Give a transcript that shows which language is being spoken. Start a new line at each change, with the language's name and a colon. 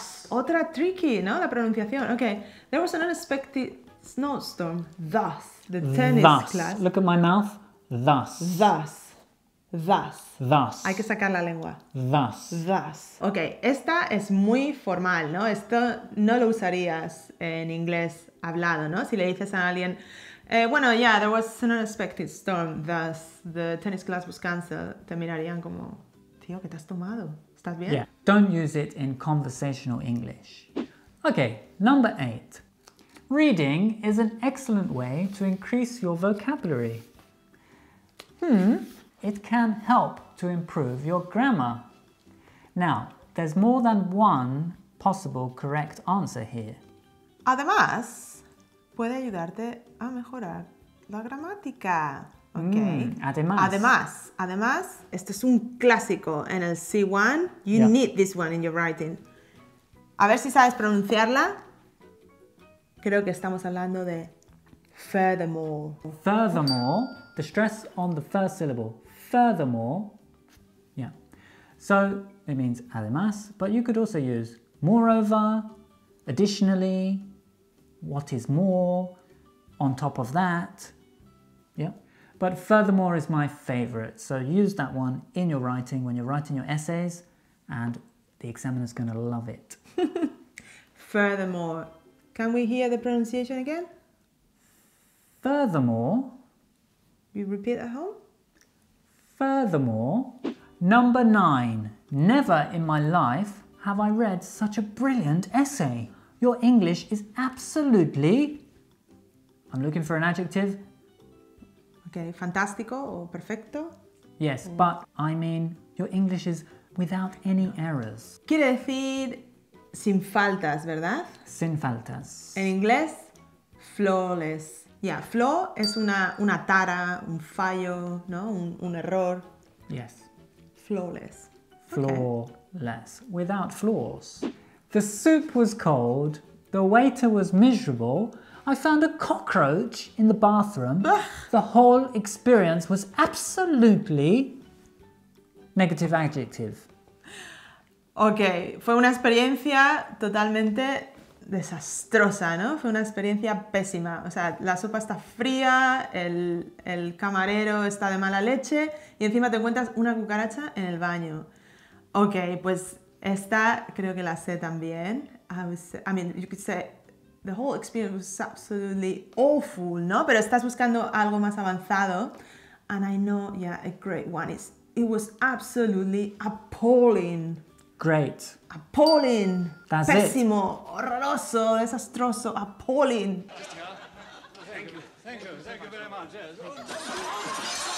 Spanish: Otra tricky, ¿no? La pronunciación.
English: Okay. There was an unexpected snowstorm. Thus. The tennis class. Look at my mouth. Thus.
Spanish: Hay que sacar la lengua.
English: Thus.
Spanish: Ok, esta es muy formal, ¿no? Esto no lo usarías en inglés hablado, ¿no? Si le dices a alguien, bueno,
English: yeah, there was an unexpected storm, thus the tennis class was cancelled,
Spanish: te mirarían como, tío, ¿qué te has tomado? ¿Estás bien?
English: Yeah, don't use it in conversational English. Okay, number 8. Reading is an excellent way to increase your vocabulary. It can help to improve your grammar. Now, there's more than one possible correct answer here.
Spanish: Además, puede ayudarte a mejorar la gramática. Okay. Además, este es un clásico en el C1.
English: You need this one in your writing.
Spanish: A ver si sabes pronunciarla. Creo que estamos hablando de furthermore.
English: Furthermore, the stress on the first syllable. Furthermore, yeah. So it means además, but you could also use moreover, additionally, what is more, on top of that, yeah. But furthermore is my favorite, so use that one in your writing when you're writing your essays, and the examiner's going to love it. Furthermore. Can we hear the pronunciation again? Furthermore. You repeat at home? Furthermore. Number 9. Never in my life have I read such a brilliant essay. Your English is absolutely... I'm looking for an adjective.
Spanish: Okay, fantástico o perfecto.
English: Yes, but I mean your English is without any errors.
Spanish: Quiere decir sin faltas, ¿verdad? Sin faltas. En inglés, flawless. Yeah, flaw es una tara, un fallo, ¿no? Un error.
English: Yes. Flawless. Flawless. Okay. Without flaws. The soup was cold. The waiter was miserable. I found a cockroach in the bathroom. The whole experience was absolutely... Negative adjective.
Spanish: Ok, fue una experiencia totalmente desastrosa, ¿no? Fue una experiencia pésima. O sea, la sopa está fría, el camarero está de mala leche y encima te encuentras una cucaracha en el baño. Ok, pues esta creo que la sé también.
English: I mean, you could say the whole experience was absolutely awful, ¿no?
Spanish: Pero estás buscando algo más avanzado.
English: And I know, yeah, a great one is, it was absolutely appalling. Great. Appalling. That's
Spanish: Pésimo, horroroso, desastroso, appalling.
English: Thank you. Thank you. Thank you very much. Yes.